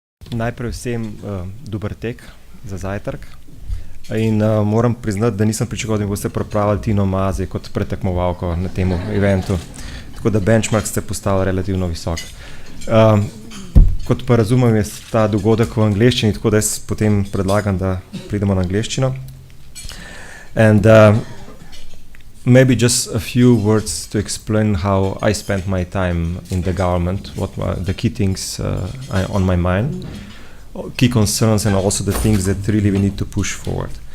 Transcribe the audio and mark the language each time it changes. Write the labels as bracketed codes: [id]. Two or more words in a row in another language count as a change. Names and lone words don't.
[sl] Najprej vsem dober tek za zajtrk. In moram priznati, da nisem pričakoval, da mi boste pripravili Tino Maze kot pretekmovalko na tem eventu. Tako da benchmark ste postavili relativno visok. Kot pa razumem, je ta dogodek v angleščini, tako da jaz potem predlagam, da pridemo na angleščino. [en] And maybe just a few words to explain how I spent my time in the government, what were the key things on my mind, key concerns, and also the things that really we need to push forward.